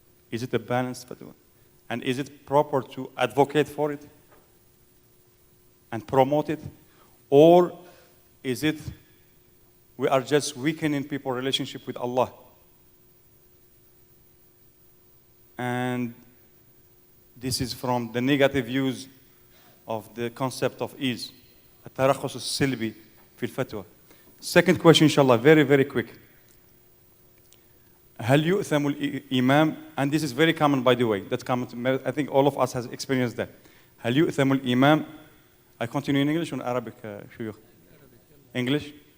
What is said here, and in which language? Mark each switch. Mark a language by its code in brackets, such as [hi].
[en] Is it a balanced fatwa? And is it proper to advocate for it and promote it? Or is it we are just weakening people's relationship with Allah? And this is from the negative views of the concept of ease. [ar] الترخص السلبي في الفتوى. [en] Second question, inshallah, very, very quick. [ar] هل يؤثم الإمام, [en] and this is very common, by the way, that's common, I think all of us has experienced that. [ar] هل يؤثم الإمام, [en] I continue in English or in Arabic, شيوخ? English?